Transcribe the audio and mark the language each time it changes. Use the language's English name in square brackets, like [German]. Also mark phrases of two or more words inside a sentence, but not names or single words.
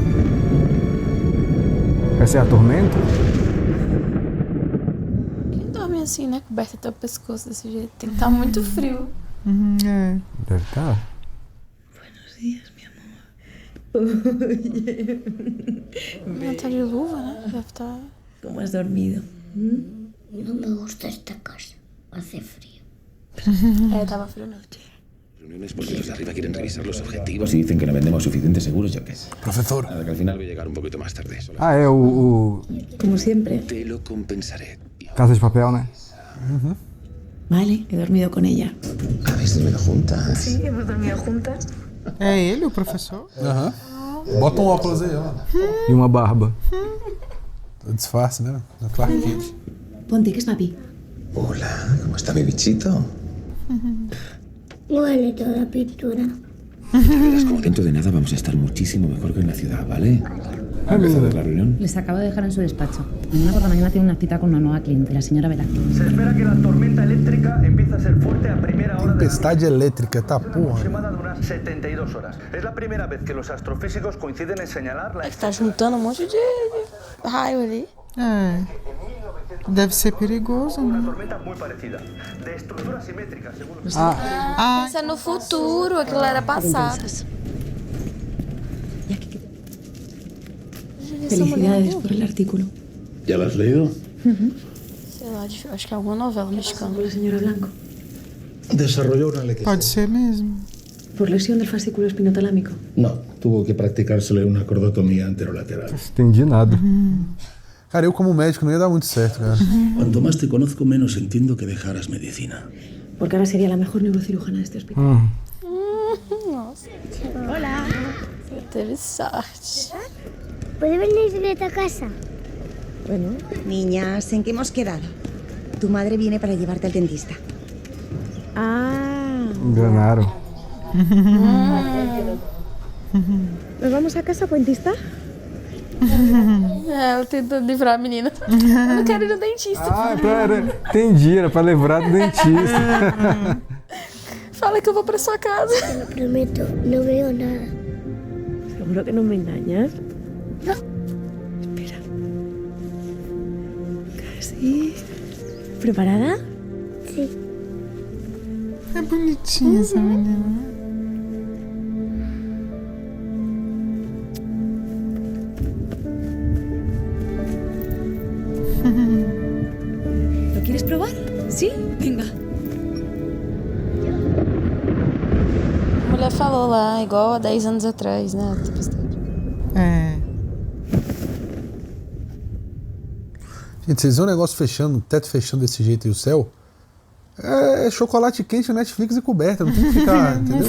[Portuguese] Essa é a tormenta? Quem dorme assim, né? Coberta até o pescoço desse jeito. Tem que estar muito frio. É. Deve estar. Não tá de luva, né? Deve estar. [Spanish] ¿Cómo has dormido? No me gusta esta casa. Hace frío. [Portuguese] É, tava frio mesmo. [Spanish] Reuniones porque los de arriba quieren revisar los objetivos y dicen que no vendemos suficientes seguros, yo qué sé. Profesor. Nada, que al final voy a llegar un poquito más tarde. Solo [Portuguese] Ah, é o [Spanish] Como siempre. te lo compensaré. [Portuguese] Casa de Papel, né? [Spanish] Vale, he dormido con ella. ¿Habéis dormido juntas? Sí, hemos dormido juntas. [Portuguese] É ele, o professor? Aham. Bota um óculos aí, ó. E uma barba. Disfarce, né? No Clark Kent. [Spanish] Ponte, que es papi. Hola, ¿cómo está mi bichito? Huele toda pintura. Verás como dentro de nada vamos a estar muchísimo mejor que en la ciudad, ¿vale? ¿Ha empezado la reunión? Les acabo de dejar en su despacho. Mañana por la mañana tiene una cita con una nueva cliente, la señora Velázquez. Se espera que la tormenta eléctrica empiece a ser fuerte a primera hora de la [Portuguese] Tempestade elétrica, tá porra. [Spanish] aproximada de unas 72 horas. Es la primera vez que los astrofísicos coinciden en señalar la [Portuguese] É que tá juntando um monte de raio ali. É. Deve ser perigoso, [Spanish] una [Portuguese] né? [Spanish] tormenta muy parecida, de estructura simétrica, según los Ah, [Portuguese] Isso é no futuro, aquilo era passado. [Spanish] Felicidades por el artículo. ¿Ya lo has leído? [Portuguese] Sei lá, acho que é alguma novela mexicana. [Spanish] Por la señora Blanco. Desarrolló una ley. [Portuguese] pode ser mesmo. [Spanish] Por lesión del fascículo espinotalámico. No, tuvo que practicársele una cordotomía anterolateral. [Portuguese] Entendi nada. Cara, eu como médico não ia dar muito certo, cara. [Spanish] Cuanto más te conozco, menos entiendo que dejaras medicina. Porque ahora sería la mejor neurocirujana de este hospital. [Portuguese] Nossa. Olá. Você teve sorte. [Spanish] ¿Puede venir de esta casa? Bueno, Niñas, ¿en qué hemos quedado? Tu madre viene para llevarte al dentista. ah, [Portuguese] Enganaram. [Spanish] ¿nos vamos a casa, dentista? [Portuguese] É, ela tentando livrar a menina. Eu não quero ir no dentista. Ah, entendi, era pra levar do dentista. Fala que eu vou pra sua casa. [Spanish] Te lo prometo, no veo nada. ¿Seguro que no me engañas? No. Espera. Casi. ¿Preparada? Sí. [Portuguese] É bonitinha essa menina. [Spanish] ¿Lo quieres probar? ¿Sí? Venga. [Portuguese] A mulher falou lá, igual há 10 anos atrás, né? É. Gente, vocês veem um negócio fechando, o teto fechando desse jeito e o céu? É chocolate quente, Netflix e coberta, não tem que ficar, entendeu?